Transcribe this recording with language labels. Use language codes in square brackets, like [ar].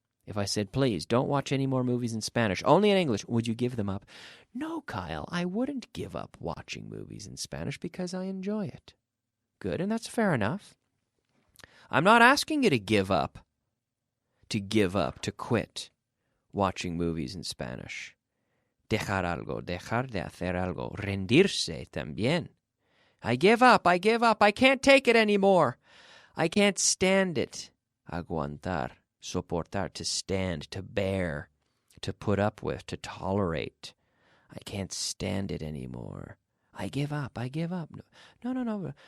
[en] If I said, please, don't watch any more movies in Spanish, only in English, would you give them up? No, Kyle, I wouldn't give up watching movies in Spanish because I enjoy it. Good, and that's fair enough. I'm not asking you to give up, to quit watching movies in Spanish. [es] Dejar algo, dejar de hacer algo, rendirse también. [en] I give up, I can't take it anymore. I can't stand it. [es] Aguantar, soportar, [en] to stand, to bear, to put up with, to tolerate. I can't stand it anymore. I give up. No.